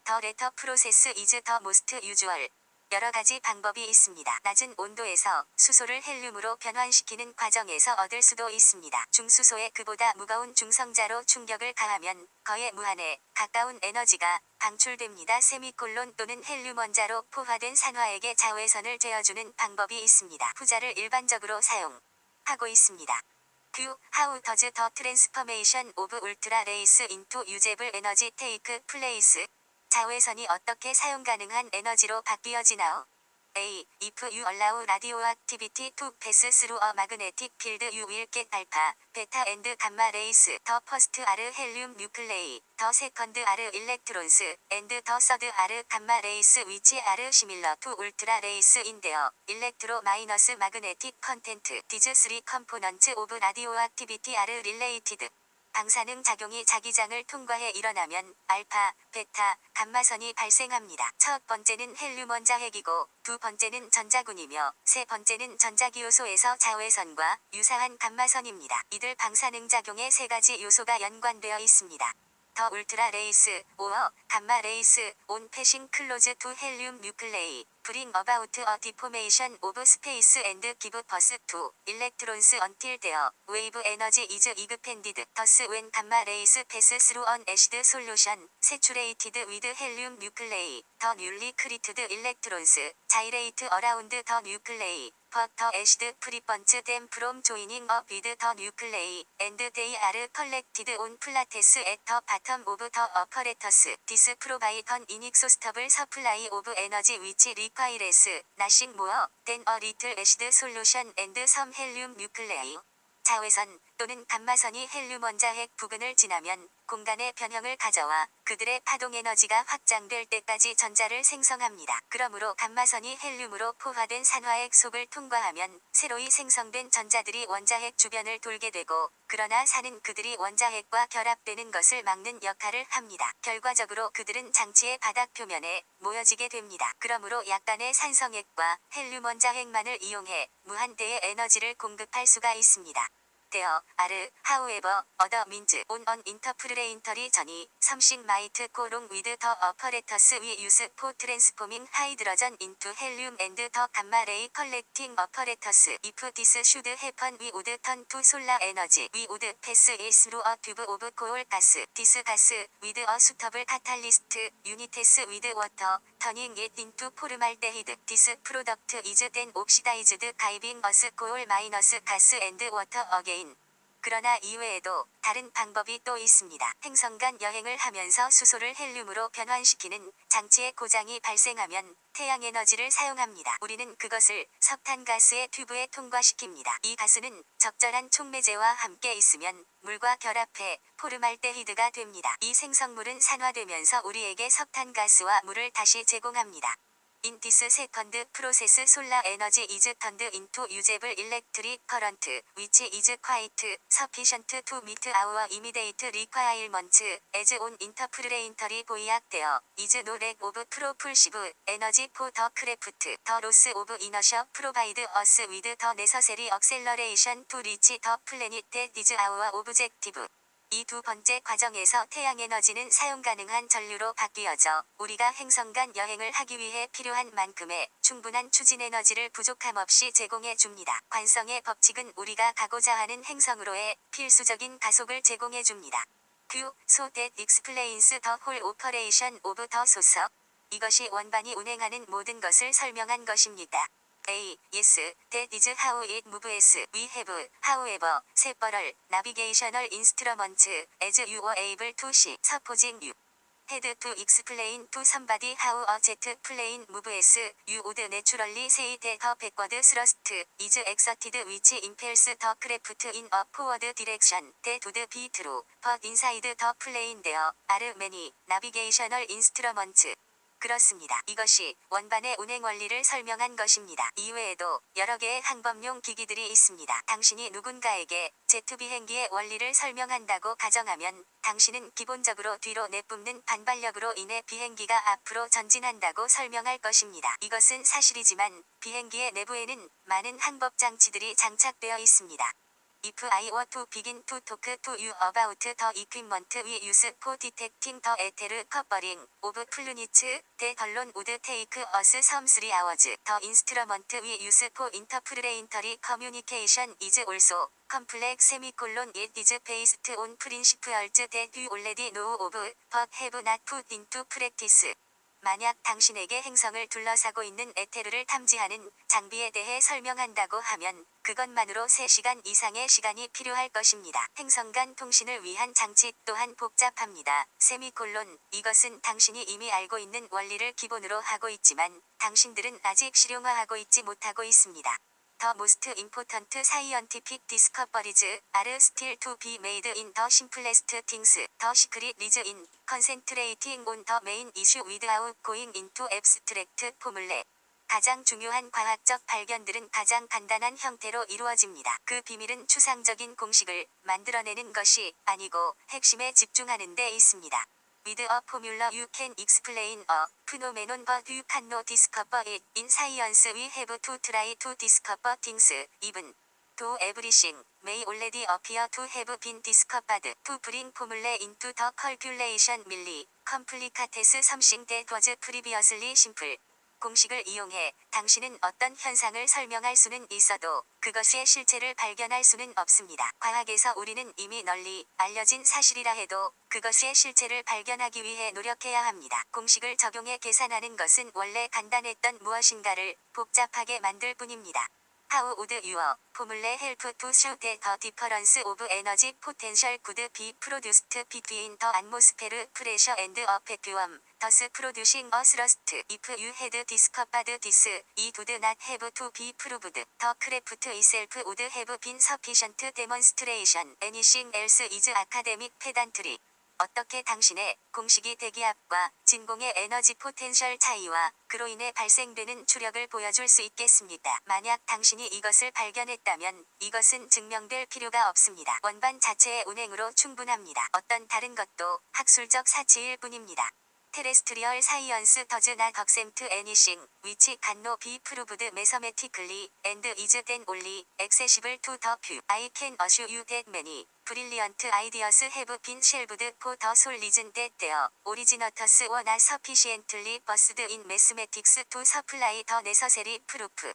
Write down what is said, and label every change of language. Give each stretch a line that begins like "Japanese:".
English: The latter process is the most usual.
Korean: 여러 가지 방법이 있습니다. 낮은 온도에서 수소를 헬륨으로 변환시키는 과정에서 얻을 수도 있습니다. 중수소에 그보다 무거운 중성자로 충격을 가하면 거의 무한에 가까운 에너지가 방출됩니다. 또는 헬륨 원자로 포화된 산화액의 자외선을 제어주는 방법이 있습니다. 후자를 일반적으로 사용하고 있습니다.
English: How does the transformation of ultra rays into usable energy take place?
Korean: 자외선이 어떻게 사용 가능한 에너지로 바뀌어지나요?
English: If you allow radioactivity to pass through a magnetic field you will get alpha, beta and gamma rays. The first are helium nuclei, the second are electrons, and the third are gamma rays which are similar to ultra rays in their electro-magnetic content. These three components of radioactivity are related.
Korean: 방사능 작용이 자기장을 통과해 일어나면 알파, 베타, 감마선이 발생합니다. 첫 번째는 헬륨 원자핵이고 두 번째는 전자군이며 세 번째는 전자기요소에서 자외선과 유사한 감마선입니다. 이들 방사능 작용에 세 가지 요소가 연관되어 있습니다.
English: 더 울트라 레이스, or 감마 레이스, on passing close to helium nuclei. bring about a deformation of space and give birth to electrons until their wave energy is expanded. Thus when gamma rays pass through an acid solution saturated with helium nuclei, the newly created electrons gyrate around the nuclei, but the acid prevents them from joining up with the nuclei, and they are collected on plates at the bottom of the apparatus. This provides an inexhaustible supply of energy which requires nothing more than a little acid solution and some helium nuclei.
Korean: 자외선 또는 감마선이 헬륨 원자핵 부근을 지나면 공간의 변형을 가져와 그들의 파동 에너지가 확장될 때까지 전자를 생성합니다. 그러므로 감마선이 헬륨으로 포화된 산화핵 속을 통과하면 새로이 생성된 전자들이 원자핵 주변을 돌게 되고, 그러나 산은 그들이 원자핵과 결합되는 것을 막는 역할을 합니다. 결과적으로 그들은 장치의 바닥 표면에 모여지게 됩니다. 그러므로 약간의 산성핵과 헬륨 원자핵만을 이용해 무한대의 에너지를 공급할 수가 있습니다.
English: There are, however, other means on an interplanetary journey. Something might go wrong with the apparatus we use for transforming hydrogen into helium and the gamma ray collecting apparatus. If this should happen, we would turn to solar energy. We would pass it through a tube of coal gas. This gas, with a suitable catalyst, unites with water, turning it into formaldehyde. This product is then oxidized, giving us coal minus gas and water again.
Korean: 그러나 이외에도 다른 방법이 또 있습니다. 행성 간 여행을 하면서 수소를 헬륨으로 변환시키는 장치의 고장이 발생하면 태양 에너지를 사용합니다. 우리는 그것을 석탄가스의 튜브에 통과시킵니다. 이 가스는 적절한 촉매제와 함께 있으면 물과 결합해 포르말데히드가 됩니다. 이 생성물은 산화되면서 우리에게 석탄가스와 물을 다시 제공합니다.
English: In this second process, solar energy is turned into usable electric current, which is quite sufficient to meet our immediate requirements. As on interplanetary voyage, there is no lack of propulsive energy for the craft. The loss of inertia provides us with the necessary acceleration to reach the planet that is our objective.
Korean: 이 두 번째 과정에서 태양 에너지는 사용 가능한 전류로 바뀌어져 우리가 행성 간 여행을 하기 위해 필요한 만큼의 충분한 추진 에너지를 부족함 없이 제공해 줍니다. 관성의 법칙은 우리가 가고자 하는 행성으로의 필수적인 가속을 제공해 줍니다.
English: So that explains the whole operation of the source.
Korean: 이것이 원반이 운행하는 모든 것을 설명한 것입니다.
English: A. Yes, that is how it moves. We have, however, several navigational instruments, as you were able to see. Supposing you had to explain to somebody how a jet plane moves, you would naturally say that a backward thrust is exerted which impels the craft in a forward direction. That would be true, but inside the plane there are many navigational instruments.
Korean: 그렇습니다. 이것이 원반의 운행 원리를 설명한 것입니다. 이외에도 여러 개의 항법용 기기들이 있습니다. 당신이 누군가에게 제트 비행기의 원리를 설명한다고 가정하면 당신은 기본적으로 뒤로 내뿜는 반발력으로 인해 비행기가 앞으로 전진한다고 설명할 것입니다. 이것은 사실이지만 비행기의 내부에는 많은 항법 장치들이 장착되어 있습니다.
English: If I were to begin to talk to you about the equipment we use for detecting the ether coupling of planets, that alone would take us some 3 hours. The instrument we use for interplanetary communication is also complex semicolon. It is based on principles that you already know of, but have not put into practice.
Korean: 만약 당신에게 행성을 둘러싸고 있는 에테르를 탐지하는 장비에 대해 설명한다고 하면 그것만으로 3시간 이상의 시간이 필요할 것입니다. 행성 간 통신을 위한 장치 또한 복잡합니다. 세미콜론, 이것은 당신이 이미 알고 있는 원리를 기본으로 하고 있지만 당신들은 아직 실용화하고 있지 못하고 있습니다.
English: The most important scientific discoveries are still to be made in the simplest things. The secret is in concentrating on the main issue without going into abstract formulae.
Korean: 가장 중요한 과학적 발견들은 가장 간단한 형태로 이루어집니다. 그 비밀은 추상적인 공식을 만들어내는 것이 아니고 핵심에 집중하는 데 있습니다.
English: With a formula you can explain a phenomenon but you cannot discover it. In science we have to try to discover things, even though everything may already appear to have been discovered. To bring formulae into the calculation merely complicates something that was previously simple.
Korean: 공식을 이용해 당신은 어떤 현상을 설명할 수는 있어도 그것의 실체를 발견할 수는 없습니다. 과학에서 우리는 이미 널리 알려진 사실이라 해도 그것의 실체를 발견하기 위해 노력해야 합니다. 공식을 적용해 계산하는 것은 원래 간단했던 무엇인가를 복잡하게 만들 뿐입니다.
English: How would your formula help to show that the difference of energy potential could be produced between the atmosphere pressure and a vacuum, thus producing a thrust? If you had discovered this, it would not have to be proved. The craft itself would have been sufficient demonstration. Anything else is academic pedantry.
Korean: 어떻게 당신의 공식이 대기압과 진공의 에너지 포텐셜 차이와 그로 인해 발생되는 추력을 보여줄 수 있겠습니까? 만약 당신이 이것을 발견했다면 이것은 증명될 필요가 없습니다. 원반 자체의 운행으로 충분합니다. 어떤 다른 것도 학술적 사치일 뿐입니다.
English: Terrestrial science does not accept anything which cannot be proved mathematically and is then only accessible to the few. I can assure you that many brilliant ideas have been shelved for the sole reason that their originators were not sufficiently versed in mathematics to supply the necessary proof.